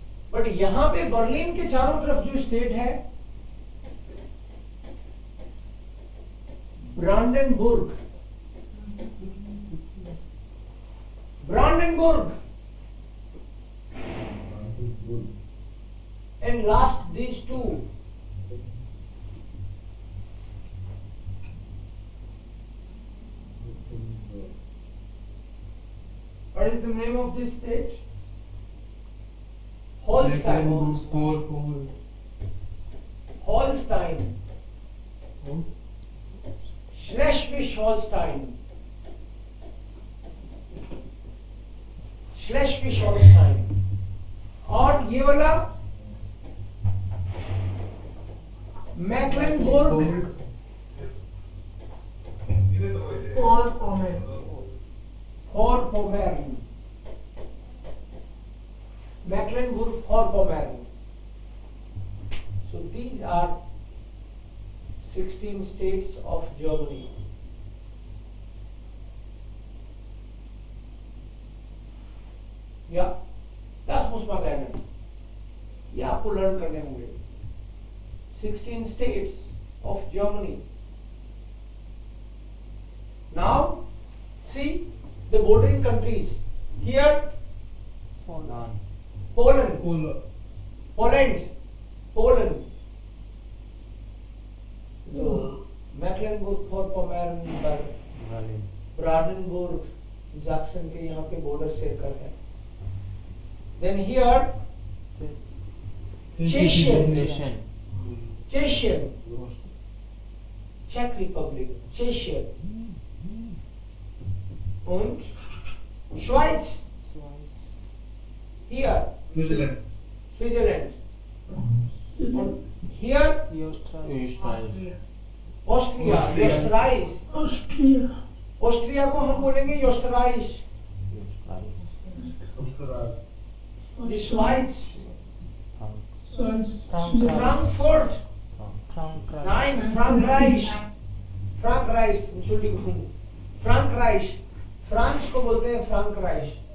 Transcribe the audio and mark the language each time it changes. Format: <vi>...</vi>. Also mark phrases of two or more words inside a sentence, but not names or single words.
<hi>बट यहां पे बर्लिन के चारों तरफ जो स्टेट है, ब्रांडेनबुर्ग, ब्रांडेनबुर्ग,</hi> <en>and last these two. What is the name of this state? Holstein. Holstein. Schleswig-Holstein. Schleswig-Holstein.</en> <hi>और ये वाला मैक्लेनबर्ग Vorpommern.</hi> <en>Mecklenburg-Vorpommern. So these are 16 states of Germany. Yeah,</en> <de>das muss man lernen.</de> <hi>ये आपको लर्न करने होंगे.</hi> <en>16 states of Germany. Now, see the bordering countries. Here, Poland. Poland. So, Mecklenburg-Vorpommern, Berlin. Brandenburg,</en> <hi>जैक्सन के यहाँ पे बॉर्डर शेयर करते हैं.</hi> <en>Then here, Czechia, Czech Republic, Czechia und Schweiz. Here, Switzerland. Switzerland.</en> <de>Und hier, Österreich. Austria, Österreich. Austria,</de> <hi>ऑस्ट्रिया को हम बोलेंगे योस्टराइश.</hi> <de>Schweiz, Frankfurt, nein, Frankreich, Entschuldigung, Frankreich,</de> <hi>फ्रांस को बोलते हैं फ्रांकराइश.</hi>